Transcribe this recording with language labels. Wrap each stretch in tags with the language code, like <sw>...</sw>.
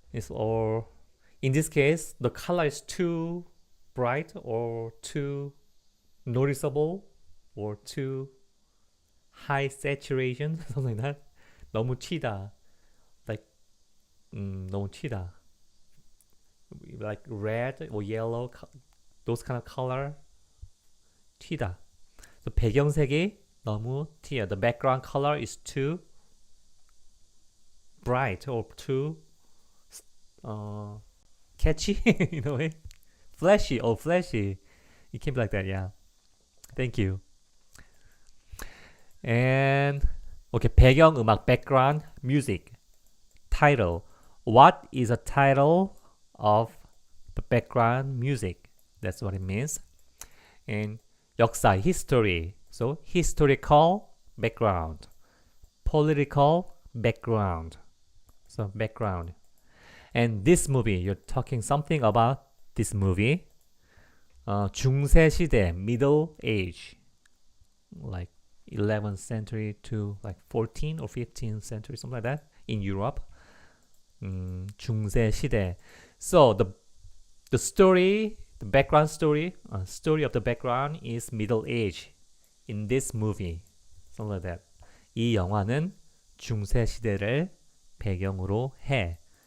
<en>Or in this case, the color is too bright or too noticeable or too high saturation, something like that.</en> <ko>너무 튀다. Like 너무 튀다.</ko> <en>Like red or yellow, those kind of color.</en> <ko>튀다. So 배경색이 너무 튀어.</ko> <en>The background color is too bright or too catchy in a way. Flashy. Oh, flashy. It can be like that, yeah. Thank you. And okay, 배경음악, background music. Title. What is a title of the background music? That's what it means. And 역사, history. So historical background. Political background. So background. And this movie, you're talking something about this movie. 중세시대, Middle Age. Like 11th century to like 14th or 15th century, something like that, in Europe.</en> <ko>중세시대.</ko> <en>So the story, the background story of the background is Middle Age in this movie. Something like that.</en> <ko>이 영화는 중세시대를 배경으로 해.</ko>